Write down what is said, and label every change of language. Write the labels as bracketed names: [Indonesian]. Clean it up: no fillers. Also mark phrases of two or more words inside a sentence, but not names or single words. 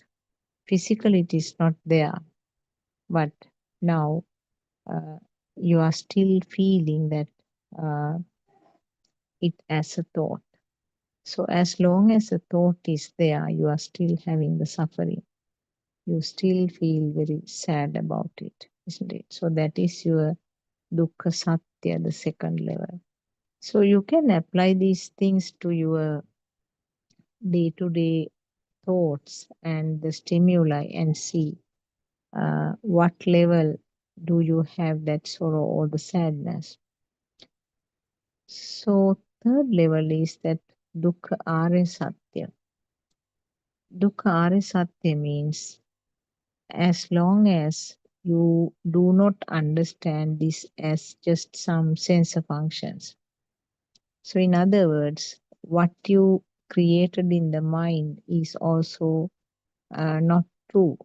[English] Physically, it is not there. But now uh, you are still feeling that uh, it as a thought. So, as long as the thought is there, you are still having the suffering. You still feel very sad about it, isn't it? So, that is your [Pali] dukkha satya, [English] the second level. So, you can apply these things to your day to day thoughts and the stimuli and see what level do you have that sorrow or the sadness. So, third level is that [Pali] dukkha are satya. Dukkha are satya [English] means as long as you do not understand this as just some sensor functions. So, in other words, what you created in the mind is also not true.